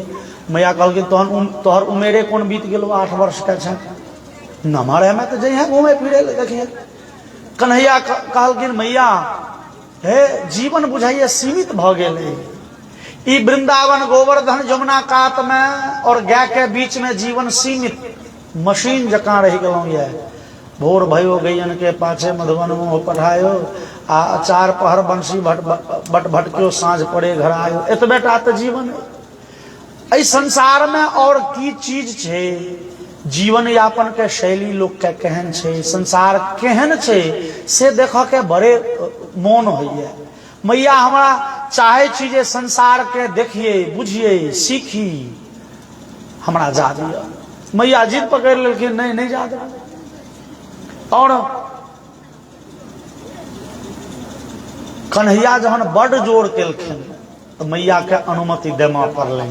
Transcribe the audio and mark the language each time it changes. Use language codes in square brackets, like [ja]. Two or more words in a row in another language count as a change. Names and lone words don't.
[mai] मैया कहलखिन, तोहर उमेरे कोन बीत गेलो, 8 वर्ष के छै, नमहर में तो जइहे घूमे फिरे ले देखिए। कन्हैया कहलखिन, मैया हे जीवन बुझाइए सीमित भ गेलै। ई वृंदावन गोवर्धन जमुना कात में और गाय के बीच में जीवन सीमित मशीन जकाँ रह गेलौं ये। [bra] भोर भयो गैयन के पाछे मधुबन मुँह पठायो, आ 4 पहर बंसी बट भटकियो, साँझ पड़े घर आयो। [mai] एतबेटा तो जीवन है। संसार में और की चीज छे? जीवन यापन के शैली लोग के केहन छे, संसार केहन छे से देख के बड़े मोन होइए। मैया हमरा चाहे छी जे संसार के देखिए, बुझिए, सीखी, हमरा जा दिया। मैया जिद पकड़ लेकिन नहीं जा दे। और कन्हैया जहन बड़ जोर केलखिन तो मैया के अनुमति देमा पड़लनि।